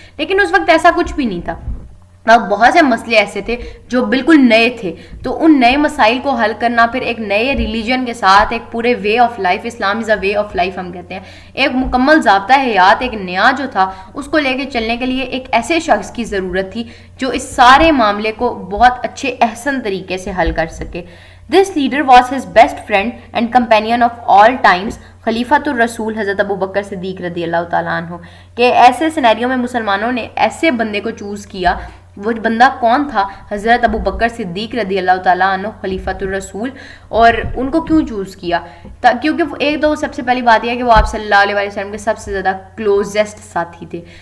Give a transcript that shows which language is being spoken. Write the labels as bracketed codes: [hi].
[ur] لیکن اس وقت ایسا کچھ بھی نہیں تھا. اب بہت سے مسئلے ایسے تھے جو بالکل نئے تھے، تو ان نئے مسائل کو حل کرنا پھر ایک نئے ریلیجن کے ساتھ، ایک پورے way of life, [en] Islam is a way of life [ur] ہم کہتے ہیں، ایک مکمل ضابطہ حیات، ایک نیا جو تھا اس کو لے کے چلنے کے لیے ایک ایسے شخص کی ضرورت تھی جو اس سارے معاملے کو بہت اچھے احسن طریقے سے حل کر سکے. [en] This leader was his best friend and companion of all times, خلیفۃ الرسول حضرت ابو بکر صدیق رضی اللہ تعالیٰ عنہ. [ur] کہ ایسے سینیریو میں مسلمانوں نے ایسے بندے کو چوز کیا. وہ بندہ کون تھا؟ حضرت ابو بکر صدیق رضی اللہ تعالیٰ عنہ خلیفۃ الرسول. اور ان کو کیوں چوز کیا؟ کیونکہ ایک تو سب سے پہلی بات یہ ہے کہ وہ آپ صلی اللہ علیہ وسلم کے سب سے زیادہ کلوزسٹ ساتھی تھے.